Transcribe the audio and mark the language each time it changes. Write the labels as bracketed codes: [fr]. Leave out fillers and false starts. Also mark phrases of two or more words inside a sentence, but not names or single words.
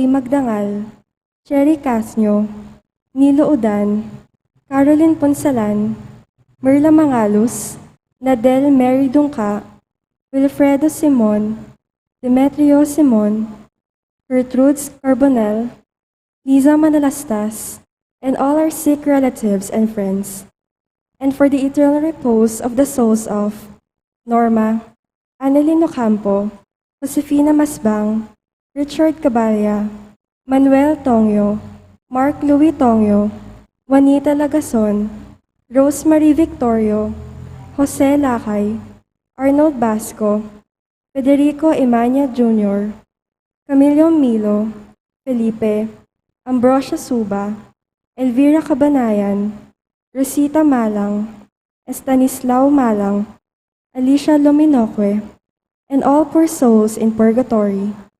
[en] Magdangal, Cherry Casnyo, Nilo Udan, Caroline Ponsalan, Merla Mangalus, Nadel Mary Dungka, Wilfredo Simon, Demetrio Simon, Gertrudes Carbonell, Liza Manalastas, and all our sick relatives and friends, and for the eternal repose of the souls of Norma, Annalyn Ocampo, Josefina Masbang, Richard Caballa, Manuel Tongyo, Mark Louis Tongyo, Juanita Lagason, Rosemary Victorio, Jose Lakay, Arnold Basco, Federico Imania Jr., Camilo Milo, Felipe, Ambrosio Suba, Elvira Cabanayan, Rosita Malang, Estanislao Malang, Alicia Lominoque, and all poor souls in purgatory.